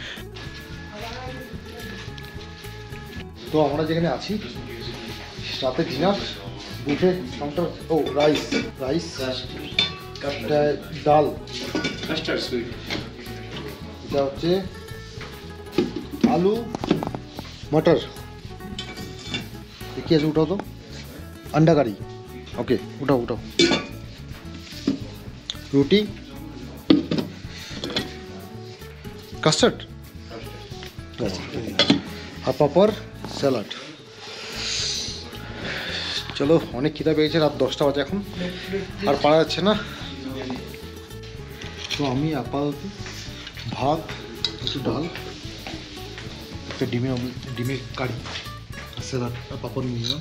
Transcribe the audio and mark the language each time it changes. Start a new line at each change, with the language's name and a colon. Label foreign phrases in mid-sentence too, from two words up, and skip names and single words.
Bangla: তো আমরা যেখানে আছি, রাতে ডিনার বুফে কাউন্টার। ও রাইস, ডাল, এটা হচ্ছে আলু মটর, কি আছে উঠাও তো,
Hindi: अंडा करी, ओके उठाओ उठाओ, रोटी,
Bangla: কাস্টার্ড আর পাপড়, স্যালাড। চলো, অনেক খিদা পেয়েছে, রাত 10টা বাজে এখন, আর পারা যাচ্ছে না। তো আমি আপাতত ভাত, একটু ডাল, একটা ডিমের কারি, স্যালাড আর পাপড় নিয়ে নিলাম।